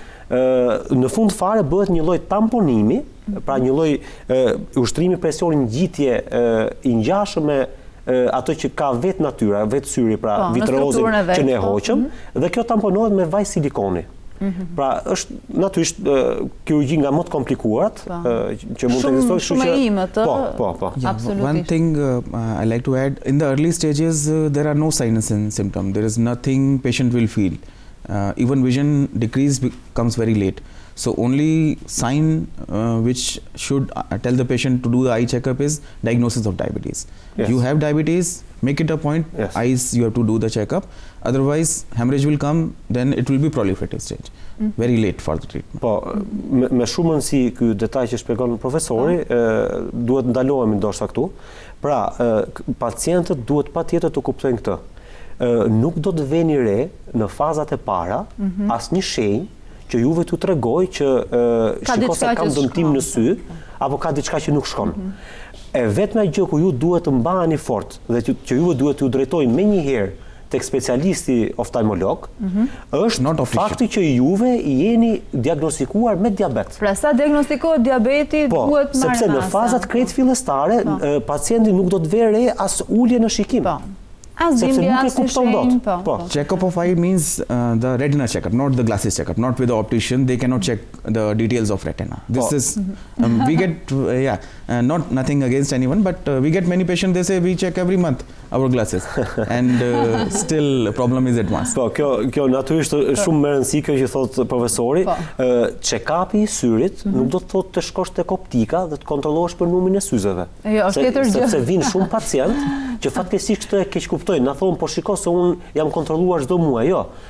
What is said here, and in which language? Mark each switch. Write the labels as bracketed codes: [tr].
[sq] Në fund fare bëhet një lloj tamponimi, pra një lloj ushtrimi presionin ngjitje i ngjashëm me ato që ka vetë natyra, vetë syri, pra vitreozin që ne hoqëm, dhe kjo tamponohet me vaj silikoni. Pra është natyrisht kirurgji nga më të komplikuarat që mund të ekzistojë, shumë e imët. Po. [en] One thing I like to add, in the early stages there are no signs and symptoms. There is nothing patient will feel. Even vision decrease comes very late. So only sign which should tell the patient to do the eye checkup is diagnosis of diabetes. Yes. You have diabetes, make it a point, eyes you have to do the checkup. Otherwise hemorrhage will come, then it will be proliferative stage. Very late for the treatment. [sq] Po, me shumë rëndësi ky detaj që shpjegon profesori, duhet ndalohemi ndoshta këtu. Pra, pacientët duhet patjetër të kuptojnë këtë. Nuk do të veni re në fazat e para asnjë shenjë që juve t'u tregoj që shiko se kam dëmtim në sy, apo ka diçka që nuk shkon. E vetmja gjë ku ju duhet të mbaheni fort dhe që juve duhet t'u drejtojnë menjëherë tek specialisti oftalmolog, është fakti që juve jeni diagnostikuar me diabet. Pra sa diagnostikohet diabeti duhet marrë sepse në fazat krejt fillestare pacienti nuk do të vë re as ulje në shikim. Sepse nuk e kupton dot. [en] Check-up of eye means the retina checkup, not the glasses checkup. Not with the optician, they cannot check the details of retina. This is we get not nothing against anyone, but we get many patients. They say we check every month our glasses, and still problem is advanced. [sq] Po, kjo natyrisht shumë më rëndësi kjo që thot profesori. Check-upi i syrit nuk do të thotë të shkosh tek optika dhe të kontrollohesh për numrin e syzeve. Jo, është tjetër gjë. Sepse vijnë shumë pacient që fatkeqësisht këtë e keq kuptojnë, na thonë po shiko se un jam kontrolluar çdo muaj. Jo.